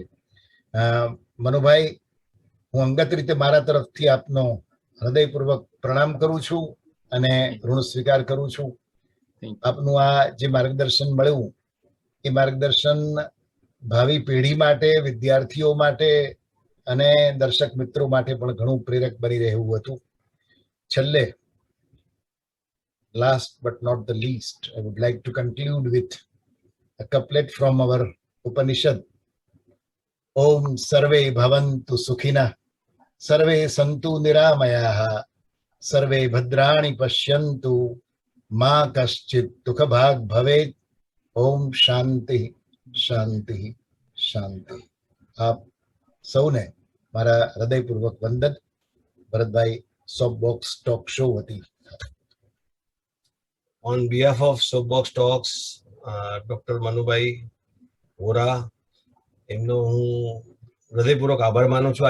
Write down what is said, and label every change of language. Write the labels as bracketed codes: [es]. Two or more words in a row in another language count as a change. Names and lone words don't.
[gu] મનુભાઈ, હું અંગત રીતે મારા તરફથી આપનો હૃદયપૂર્વક પ્રણામ કરું છું અને ઋણ સ્વીકાર કરું છું. આપનું આ જે માર્ગદર્શન મળ્યું એ માર્ગદર્શન ભાવિ પેઢી માટે, વિદ્યાર્થીઓ માટે અને દર્શક મિત્રો માટે પણ ઘણું પ્રેરક બની રહ્યું હતું. છેલ્લે, [en] last but not the least, I would like to conclude with a couplet from our Upanishad. [sa] ॐ सर्वे भवन्तु सुखिनः, सर्वे सन्तु निरामयाः, सर्वे भद्राणि पश्यन्तु, मा कश्चित् दुःखभाग् भवेत्. ॐ शान्ति शान्ति शान्ति. [gu] આપ સૌને મારા હૃદયપૂર્વક વંદન. ભરતભાઈ, સબ બોક્સ ટોક શો વતી. [en] On behalf of Soapbox Talks, Dr. [gu] મનુભાઈ વોરા, એમનો હું હૃદયપૂર્વક આભાર માનું છું.